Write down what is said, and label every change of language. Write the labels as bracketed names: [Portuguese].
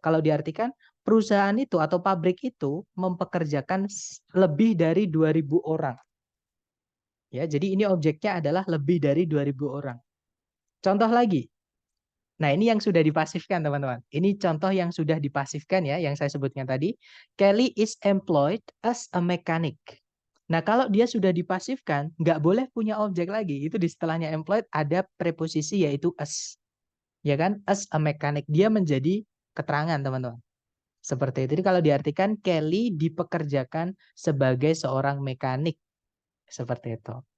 [Indonesian] Kalau diartikan perusahaan itu atau pabrik itu mempekerjakan lebih dari 2.000 orang. Ya, jadi ini objeknya adalah lebih dari 2.000 orang. Contoh lagi. Nah, ini yang sudah dipasifkan, teman-teman. Ini contoh yang sudah dipasifkan ya, yang saya sebutkan tadi. [English] Kelly is employed as a mechanic. [Indonesian] Nah, kalau dia sudah dipasifkan, nggak boleh punya objek lagi. Itu di setelahnya employed ada preposisi yaitu as. Ya kan? [English] As a mechanic. [Indonesian] Dia menjadi keterangan, teman-teman. Seperti itu. Jadi kalau diartikan, Kelly dipekerjakan sebagai seorang mekanik. Seperti itu.